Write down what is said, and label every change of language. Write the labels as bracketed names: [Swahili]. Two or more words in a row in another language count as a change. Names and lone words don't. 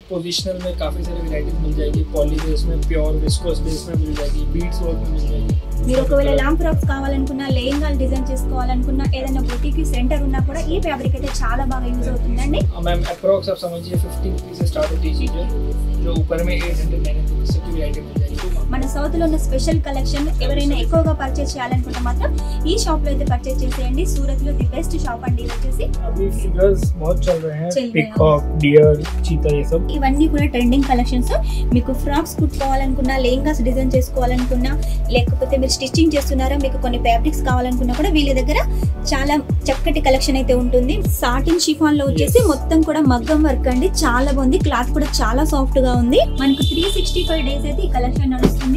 [Hindi] पोजिशनल में काफ़ी सारी वैरायटीज मिल जाएगी। [English] poly base [Hindi] में, [English] pure viscose base [Hindi] में मिल जाएगी, [English] beads work [Hindi] में मिल जाएगी। [Telugu] మీరు ఒకవేళ [English] long frocks [Telugu] కావాలనుకున్నా, లెహంగాలు డిజైన్ చేసుకోవాలనుకున్నా, ఏదైనా [English] boutique center [Telugu] ఉన్నా కూడా ఈ ఫ్యాబ్రిక్ అయితే చాలా బాగా యూజ్ అవుతుందండి। [English] ma'am approx [Hindi] आप समझिए 50 रुपीज से स्टार्ट होती है चीज़ें, जो ऊपर में 800 रुपीज की वैरायटी मिल जाएगी। [Telugu] మన సౌత్ లో ఉన్న [English] special collection [Telugu] ఎవరైనా ఎక్కువగా పర్చేస్ చేయాలనుకుంటే మాత్రం ఈ షాప్ లో అయితే పర్చేస్ చేసేయండి। సూరత్ లో [English] the best shop [Telugu] అండి ఇది వచ్చేసి। [Hindi] अभी फिगर्स बहुत चल रहे हैं, पीकॉक, डियर, चीता, ये सब [Telugu] ఇవన్నీ కూడా [English] trending collections. [Telugu] మీకు ఫ్రాక్స్ కుట్టుకోవాలనుకున్నా, లెహంగాస్ డిజైన్ చేసుకోవాలనుకున్నా, లేకపోతే మీరు స్టిచ్చింగ్ చేస్తున్నారా, మీకు కొన్ని ఫ్యాబ్రిక్స్ కావాలనుకున్నా కూడా వీళ్ళ దగ్గర చాలా చక్కటి కలెక్షన్ అయితే ఉంటుంది। [English] satin chiffon [Telugu] లో వచ్చేసి మొత్తం కూడా మగ్గం వర్క్ అండి, చాలా బాగుంది। క్లాత్ కూడా చాలా సాఫ్ట్ గా ఉంది। మనకు 365 డేస్ అయితే ఈ కలెక్షన్ నడుస్తుంది।